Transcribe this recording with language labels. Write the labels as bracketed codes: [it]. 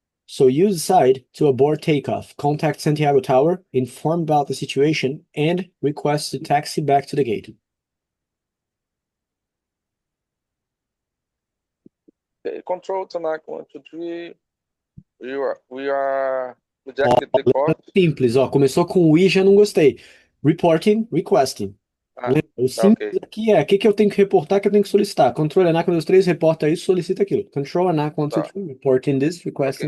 [en] So you decide to abort takeoff, contact Santiago Tower, inform about the situation, and request to taxi back to the gate. Okay, control tonight 123. We are rejected takeoff. [pt] Simples, ó. Começou com o I, já não gostei. [en] Reporting, requesting. [pt] Lembra? O simples [en] ok. [pt] aqui é o que eu tenho que reportar, que eu tenho que solicitar. Control ANAC 123, reporta isso, solicita aquilo. [en] Control ANAC 123, reporting this, requesting